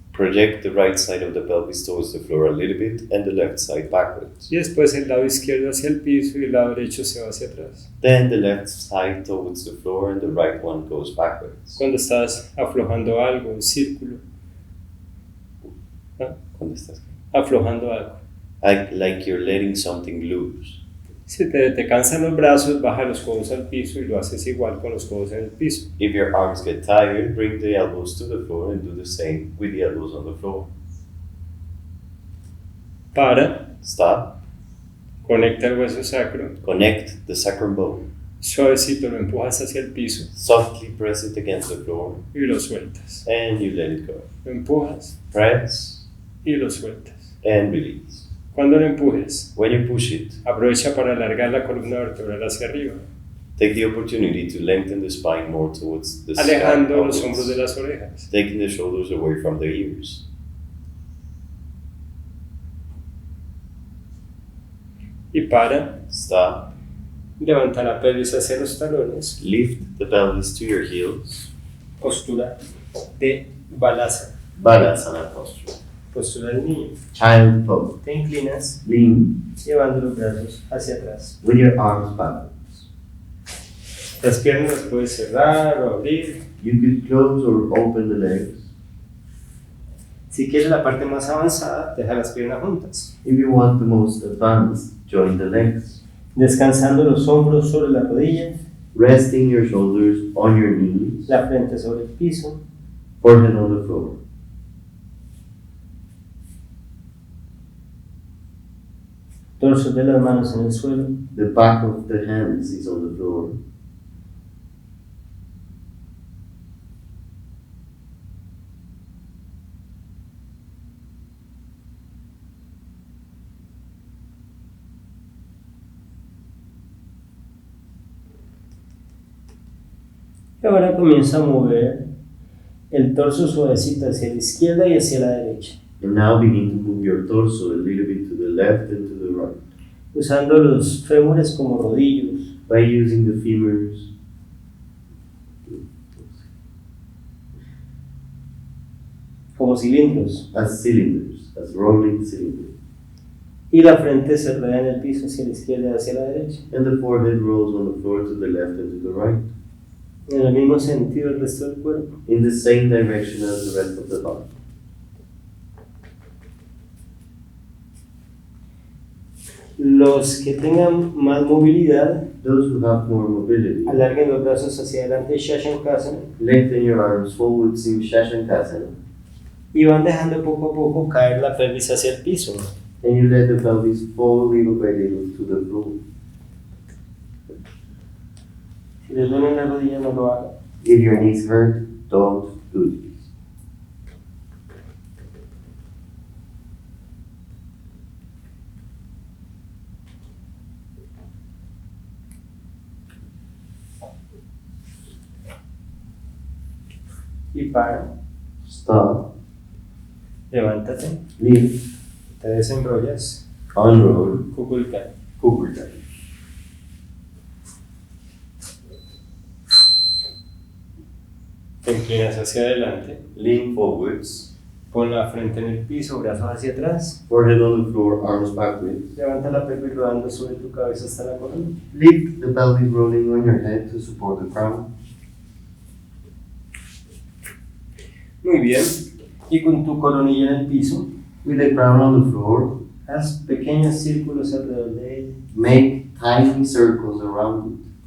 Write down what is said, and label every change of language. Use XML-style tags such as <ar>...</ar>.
<en>Project the right side of the pelvis towards the floor a little bit and the left side backwards.</en> <es>Y después el lado izquierdo hacia el piso y el lado derecho se va hacia atrás.</es> <en>Then the left side towards the floor and the right one goes backwards.</en> <es>Cuando estás aflojando algo, un círculo. ¿Ah? ¿Dónde estás? Aflojando algo.</es> <en>Like you're letting something loose.</en> <es>Si te cansan los brazos, baja los codos al piso y lo haces igual con los codos en el piso.</es> <en>If your arms get tired, bring the elbows to the floor and do the same with the elbows on the floor.</en> <es>Para,</es> <en>Stop.</en> <es>conecta el hueso sacro,</es> <en>Connect the sacrum bone.</en> <es>suavecito lo empujas hacia el piso</es> <en>Softly press it against the floor</en> <es>y lo sueltas.</es> <en>and you let it go.</en> <es>Lo empujas</es> <en>Press</en> <es>y lo sueltas.</es> <en>and release.</en> <es>Cuando lo empujes,</es> <en>When you push it,</en> <es>aprovecha para alargar la columna vertebral hacia arriba,</es> <en>take the opportunity to lengthen the spine more towards the</en> <es>alejando</es> <en>scalp</en> <es>los</es> <en>upwards,</en> <es>hombros de las orejas.</es> <en>taking the shoulders away from the ears.</en> <es>Y para,</es> <en>Stop.</en> <es>levanta la pelvis hacia los talones</es> <en>Lift the pelvis to your heels</en> <es>postura de balasana,</es> <en>Balasana posture.</en> <es>postura del niño.</es> <en>Child pose.</en> <es>Te inclinas</es> <en>Lean</en> <es>llevando los brazos hacia atrás.</es> <en>with your arms backwards.</en> <es>Las piernas las puedes cerrar o abrir.</es> <en>You could close or open the legs.</en> <es>Si quieres la parte más avanzada, deja las piernas juntas.</es> <en>If you want the most advanced, join the legs.</en> <es>Descansando los hombros sobre la rodilla,</es> <en>Resting your shoulders on your knees,</en> <es>la frente sobre el piso.</es> <en>forehead on the floor.</en> <es>Torso de las manos en el suelo.</es> <en>The back of the hands is on the floor.</en> <es>Y ahora comienza a mover el torso suavecito hacia la izquierda y hacia la derecha,</es> <en>And now begin to move your torso a little bit to the left and to the right.</en> <es>usando los fémures como rodillos,</es> <en>By using the femurs</en> <es>como cilindros,</es> <en>as cylinders, as rolling cylinders.</en> <es>y la frente se rodea en el piso hacia la izquierda y hacia la derecha.</es> <en>And the forehead rolls on the floor to the left and to the right.</en> <es>En el mismo sentido el resto del cuerpo.</es> <en>In the same direction as the rest of the body.</en> <es>Los que tengan más movilidad,</es> <en>Those who have more mobility,</en> <es>alarguen los brazos hacia adelante, Shashankasana,</es> <en>lengthen your arms forwards in Shashankasana.</en> <es>y van dejando poco a poco caer la pelvis hacia el piso.</es> <en>And you let the pelvis fall little by little to the floor.</en> <es>Si les duele la rodilla, no lo hagan.</es> <en>If your knees hurt, don't do this.</en> <es>Y para,</es> <en>Stop,</en> <es>levántate,</es> <en>lift,</en> <es>te desenrollas,</es> <en>unroll,</en> <es>Kukulkan.</es> <en>Kukulkan.</en> <es>Te inclinas hacia adelante,</es> <en>Lean forwards,</en> <es>pon la frente en el piso, brazos hacia atrás,</es> <en>forehead on the floor, arms backwards.</en> <es>levanta la pelvis rodando sobre tu cabeza hasta la columna.</es> <en>Lift the pelvis rolling on your head to support the crown.</en> <es>Muy bien, y con tu coronilla en el piso,</es> <en>With the crown on the floor,</en> <es>haz pequeños círculos alrededor de ella.</es> <en>make tiny circles around it.</en>